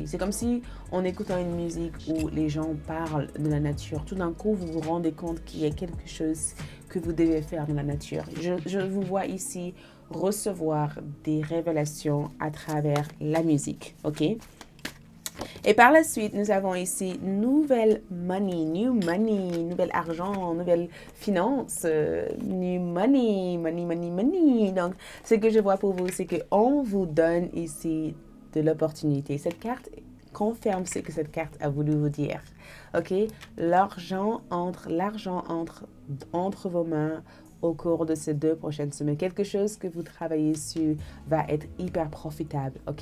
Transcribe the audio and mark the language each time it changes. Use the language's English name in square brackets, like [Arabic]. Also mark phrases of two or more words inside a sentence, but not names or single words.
[French] C'est comme si, en écoutant une musique où les gens parlent de la nature, tout d'un coup, vous vous rendez compte qu'il y a quelque chose que vous devez faire dans la nature. Je vous vois ici recevoir des révélations à travers la musique, ok? Et par la suite, nous avons ici nouvelle money, [English] new money, [French] nouvel argent, nouvelle finance, [English] new money, money, money, money. [French] Donc, ce que je vois pour vous, c'est qu'on vous donne ici de l'opportunité. Cette carte confirme ce que cette carte a voulu vous dire. OK? L'argent entre vos mains au cours de ces 2 prochaines semaines. Quelque chose que vous travaillez sur va être hyper profitable, ok?